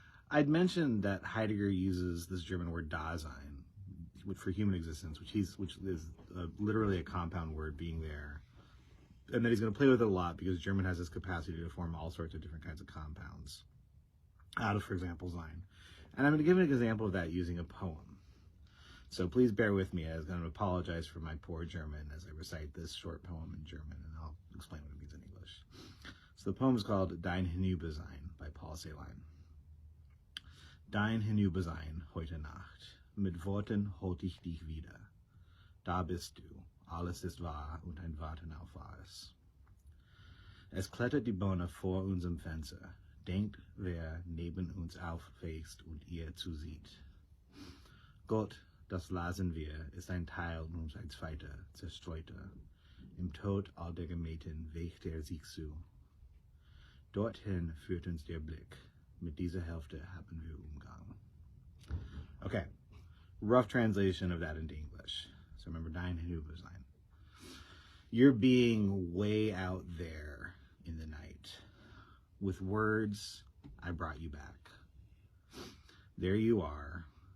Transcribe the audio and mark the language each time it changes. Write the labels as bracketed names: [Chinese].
[English] I'd mentioned that Heidegger uses this German word Dasein for human existence, which is literally a compound word, being there, and that he's going to play with it a lot because German has this capacity to form all sorts of different kinds of compounds out of, for example, Sein. And I'm going to give an example of that using a poem. So please bear with me. I'm going to apologize for my poor German as I recite this short poem in German, and I'll explain what it means in English. So the poem is called Dein Hinübersein by Celan. [German] Dein Hinübersein heute Nacht, mit Worten holt ich dich wieder. Da bist du, alles ist wahr und ein Warten auf Wahres. Es klettert die Bonne vor unserem Fenster, denkt, wer neben uns aufwächst und ihr zusieht. Gott, das lasen wir, ist ein Teil und ein zweiter, zerstreuter. Im Tod all der Gemähten wägt er sich zu. Dorthin führt uns der Blick. Mit dieser Hälfte haben wir Umgang. [English] Okay, rough translation of that into English. So remember, Dein Hinübersein. You're being way out there in the night. With words, I brought you back. There you are.